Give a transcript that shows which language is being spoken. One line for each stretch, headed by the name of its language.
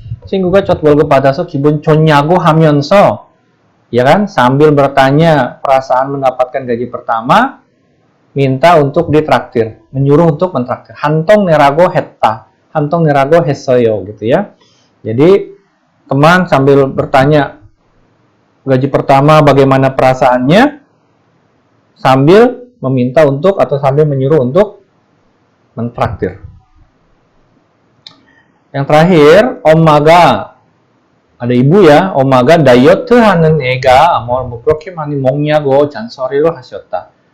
Korean: 친구가 첫 월급 받아서 기분 좋냐고 하면서,
Indonesian: ya kan, sambil bertanya perasaan mendapatkan gaji pertama, minta untuk ditraktir, menyuruh untuk mentraktir.
Korean: 한통 내라고 했다, 한통 내라고 했어요,
Indonesian: gitu ya. Jadi teman sambil bertanya gaji pertama bagaimana perasaannya, sambil meminta untuk atau sambil menyuruh untuk mentraktir. Yang terakhir,
Korean: 엄마가,
Indonesian: ada ibu ya,
Korean: 엄마가 다이어트 하는 애가 뭐 그렇게 많이 먹냐고 잔소리를 하셨다.